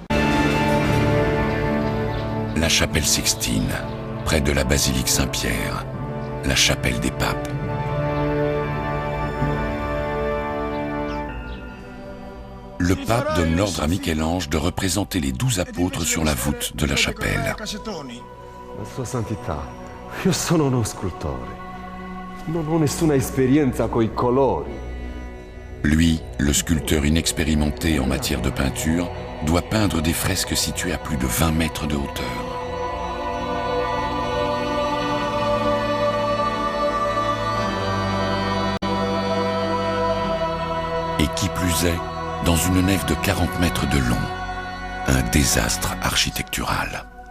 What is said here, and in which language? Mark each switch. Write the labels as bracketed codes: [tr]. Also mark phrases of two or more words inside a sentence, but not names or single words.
[fr] La chapelle Sixtine, près de la basilique Saint-Pierre, la chapelle des papes. Le pape donne l'ordre à Michel-Ange de représenter les 12 apôtres sur la voûte de la chapelle. [it] Sua Santità, io sono uno scultore. Non ho nessuna esperienza coi colori. [fr] Lui, le sculpteur inexpérimenté en matière de peinture, doit peindre des fresques situées à plus de 20 mètres de hauteur. Et qui plus est, dans une nef de 40 mètres de long, un désastre architectural.